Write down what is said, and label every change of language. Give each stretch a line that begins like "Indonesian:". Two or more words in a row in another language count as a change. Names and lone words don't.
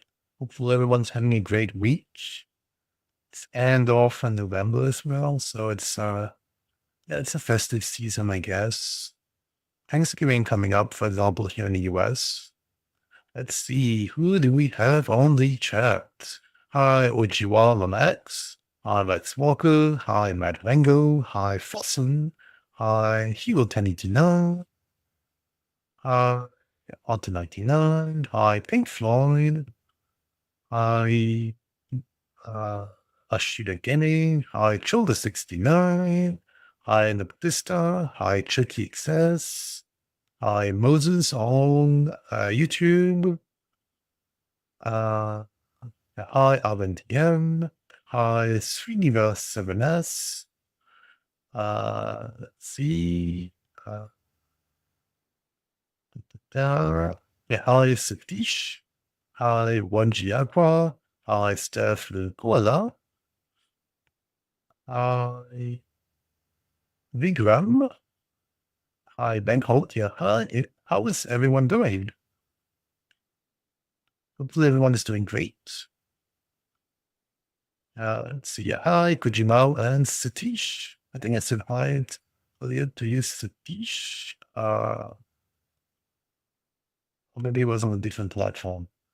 English: Hopefully, everyone's having a great week. It's end of November as well, so it's a festive season, I guess. Thanksgiving coming up, for example, here in the US. Let's see, who do we have on the chat? Hi, Ojiwa Max. Hi, Lex Walker. Hi, Matt Rango. Hi, Fossen. Hi, Hero 1089. Hi, Auto 99. Hi, Pink Floyd. Hi, uh, Ashita Gaming. Hi, Childa 69. Hi, Naptista. Hi, Chucky XS. Hi, Moses on YouTube. Uh, hi, Alvin TM. Hi, Srinivas 7S. Let's see. Yeah, hi, Satish. Hi, Wanji Aqua. Hi, Steph Lukola. Hi, Vigram. Hi, Ben Holt here. Hi, how is everyone doing? Hopefully everyone is doing great. Let's see. Yeah, hi, Kujimao and Satish. I think I said hi earlier to you, Satish. Or maybe it was on a different platform.